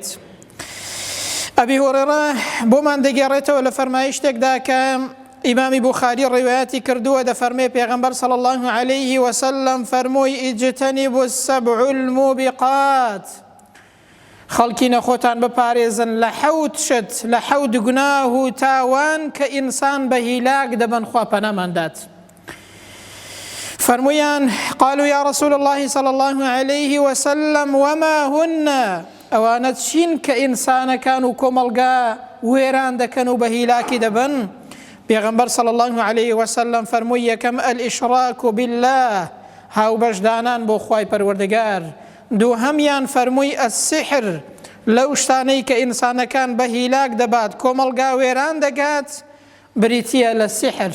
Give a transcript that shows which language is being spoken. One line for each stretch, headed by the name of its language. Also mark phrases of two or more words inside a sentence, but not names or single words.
Central Kurdish: ئەبی هورێرە بۆمان دەگێڕێتەوە لە فەرمایشتێکدا کە ئیمامی بوخاری ڕیوایەتی کردووە، دەفەرمێ پێغەمبەر
Arabic: صلی الله عليه وسلم
Central Kurdish: فەرمووی:
Arabic: ئیجتەنیبوا السەبع الموبقات،
Central Kurdish: خەڵکی نەخۆتان بپارێزن لە حەوت شت، لە حەوت گوناه و تاوان کە ئینسان بە هیلاک دەبەن. خوا پەناماندات. فەرموویان:
Arabic: قالوا يا رسول الله صلى الله عليه وسلم وما هن،
Central Kurdish: ئەوانە چین کە ئینسانەکان و کۆمەڵگا وێران دەکەن و بە هیلاکی دەبن؟ پێغەمبەر
Arabic: صلی الله عليه وسلم
Central Kurdish: فەرمووی: یەکەم
Arabic: الئیشراک بالله،
Central Kurdish: هاوبەشدانان بۆ خوای پەروەردگار. دووهەمیان فەرمووی السحر، لەو شتانەی کە ئینسانەکان بە هیلاک دەبات، کۆمەڵگا وێران دەگات، بریتیە لە سحر.